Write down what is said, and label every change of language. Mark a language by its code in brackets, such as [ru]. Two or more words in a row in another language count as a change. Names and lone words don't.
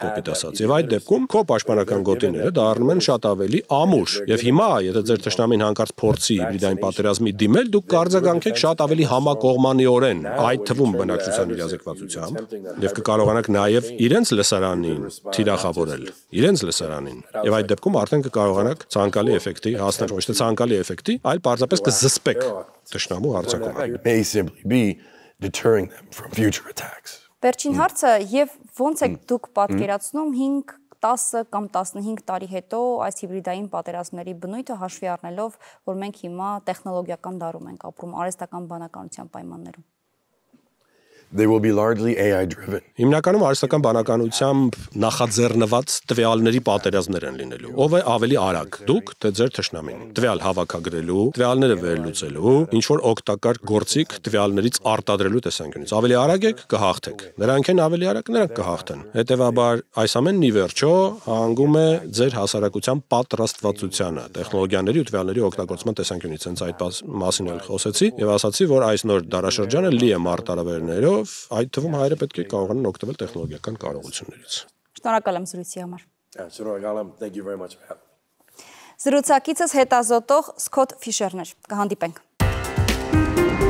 [hy] կոպիտ ասած, եւ այդ դեպքում քո պաշտպանական գոտիները դառնում են շատ ավելի ամուր։ Եվ հիմա, եթե ձեր թշնամին հանկարծ փորձի հիբրիդային պատերազմի դիմել, դուք կարձագանքեք շատ ավելի համակողմանիորեն, այդ թվում բնակչության իրազեկվածությամբ, եւ կկարողանաք նաեւ իրենց լսարանին թիրախավորել, իրենց լսարանին։ Եվ այդ դեպքում արդեն կկարողանաք ցանկալի էֆեկտի հասնել, ոչ թե ցանկալի էֆեկտի, այլ պարզապես կզսպեք թշնամու հարձակումը։ [en] May simply be deterring them from future attacks. [hy] Վերջին հարցը, եւ ոնց եք դուք պատկերացնում 5, 10 կամ 15 տարի հետո այս հիբրիդային պատերազմների բնույթը հաշվի առնելով, որ մենք հիմա տեխնոլոգիական դարում ենք ապրում, արհեստական բանականության պայմաններում։ [en] They will be largely AI driven. [hy] Հիմնականում արհեստական բանականությամբ նախաձեռնված տվյալների պատերազմներ են լինելու։ Ով է ավելի արագ, դուք թե ձեր թշնամին։ Տվյալ հավաքագրելու, տվյալները վերլուծելու, ինչ որ օգտակար գործիք տվյալներից արտադրելու տեսանկյունից։ Ավելի արագ եք, կհաղթեք։ Նրանք են ավելի արագ, նրանք կհաղթեն։ Հետևաբար, այս ամենն ի վերջո հանգում է ձեր հասարակության պատրաստվածությանը, տեխնոլոգիաների ու տվյալների օգտագործման տեսանկյունից։ Հենց այդ մասին էլ խոսեցի եւ ասացի, որ այս նոր դարաշրջանը լի է մարտահրավերներով, այդ թվում հայերը պետք է կարողանան օգտվել տեխնոլոգիական կարողություններից։ Շնորհակալ եմ զրույցի համար։ Շնորհակալ եմ. [en] Thank you very much for having me. [hy] Զրուցակիցս հետազոտող Սքոթ Ֆիշերն էր։ Կհանդիպենք։